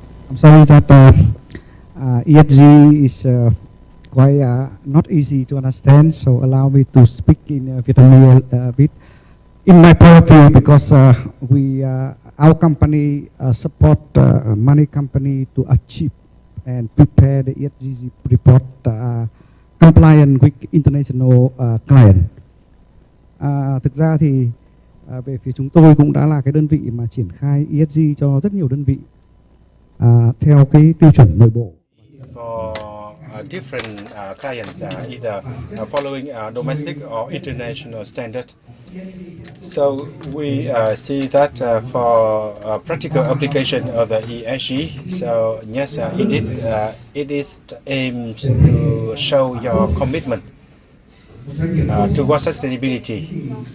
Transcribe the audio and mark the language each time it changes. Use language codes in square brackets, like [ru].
[en] I'm sorry that ESG is quite not easy to understand, so allow me to speak in Vietnamese a bit. In my point of view, because our company support many company to achieve and prepare the ESG report compliant with international client. [vi] Thực ra thì về phía chúng tôi cũng đã là cái đơn vị mà triển khai ESG cho rất nhiều đơn vị theo cái tiêu chuẩn nội bộ. [en] For different clients, either following domestic or international standard. So we see that for practical application of the ESG, so yes, it is aimed to show your commitment towards sustainability.